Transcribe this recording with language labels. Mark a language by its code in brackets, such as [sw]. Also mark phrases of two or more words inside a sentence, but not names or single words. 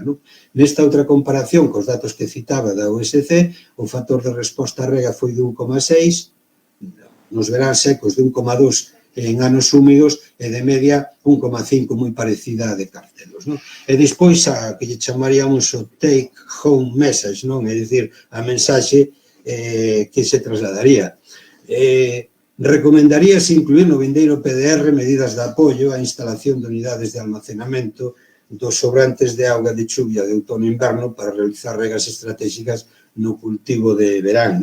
[gl] Nesta outra comparación cos datos que citaba da USC, o factor de resposta a rega foi de 1,6, nos verán secos de 1,2 en anos húmidos e de media 1,5 moi parecida a de Cartelos. E despois a que lle chamaríamos o [en] take home message, [gl] é dicir, a mensaxe que se trasladaría. Recomendaríase incluir no vindeiro PDR medidas de apoio á instalación de unidades de almacenamento dos sobrantes de auga de chuvia de outono e inverno para realizar regas estratégicas no cultivo de verán.